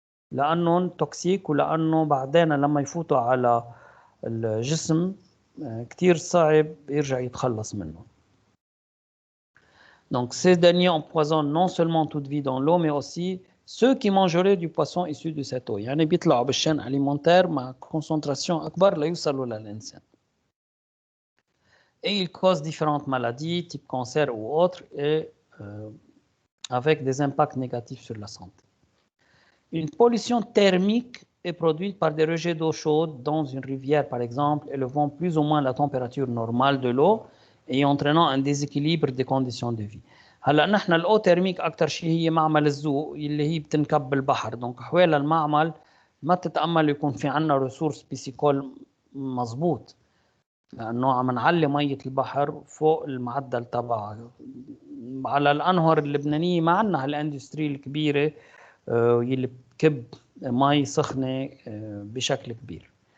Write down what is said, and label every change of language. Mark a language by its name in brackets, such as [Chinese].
[Arabic] لأنهم توكسيك ولأنه بعدين لما يفوتوا على الجسم كتير صعب يرجع يتخلص منهم. [French] Donc ces derniers empoisonnent non seulement toute vie dans l'eau mais aussi ceux qui mangeraient du poisson issu de cette eau. [Arabic] يعني بيطلعوا بالشين alimentaire مع concentration أكبر ليوصلوا للإنسان. [French] Et ils causent différentes maladies, type cancer ou autres, et avec des impacts négatifs sur la santé. Une pollution thermique est produite par des rejets d'eau chaude dans une rivière, par exemple, élevant plus ou moins la température normale de l'eau et entraînant un déséquilibre des conditions de vie. [Arabic] هلا نحن الاو تيرميك اكثر شيء هي معمل الذوق اللي هي بتنكب بالبحر، دونك حوالي المعمل ما تتامل يكون في عندنا ريسورس بيسيكول مضبوط، لانه عم نعلي ميه البحر فوق المعدل تبعها. على الانهر اللبنانيه ما عندنا هالاندستري الكبيره يلي بتكب مي سخنه بشكل كبير.